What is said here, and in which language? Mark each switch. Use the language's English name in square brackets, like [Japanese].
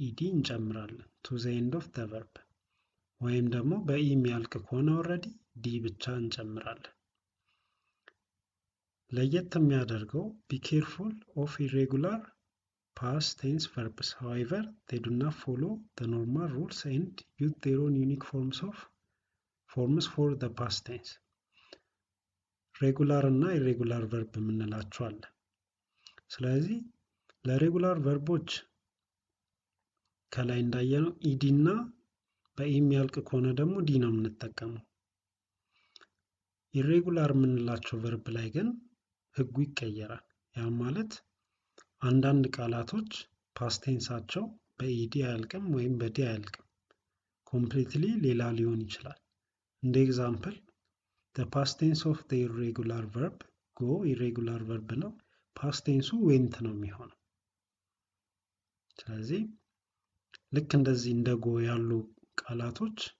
[English] እንጨምራለን to the end of the verb [Amharic] ወይም ደግሞ በኢ የሚያልቅ ከሆነ [English] already d [Amharic] ብቻ እንጨምራለን። ለየት የሚያደርገው [English] be careful of irregular past tense verbs. However, they do not follow the normal rules and use their own unique forms for the past tense. [Amharic] Regular እና irregular verb የምንላቸው አለ። ስለዚህ ለሬጉላር ቨርቦች ከላይ እንዳየነው ed እና በኢ የሚያልቅ ከሆነ ደግሞ d ነው የምንጠቀመው። irregular የምንላቸው verb ላይ ግን ህጉ ይቀየራል። ያ ማለት አንዳንድ ቃላቶች past tenseአቸው በed አያልቅም ወይም በd አያልቅም። completely ሌላ ሊሆን ይችላል። እንደ ኤግዛምፕል [English] the past tense of the irregular verb [Amharic] go irregular verb ነው። [English] past tense went [Amharic] ነው የሚሆነው። ስለዚህ ልክ እንደዚህ እንደ go ያሉ ቃላቶች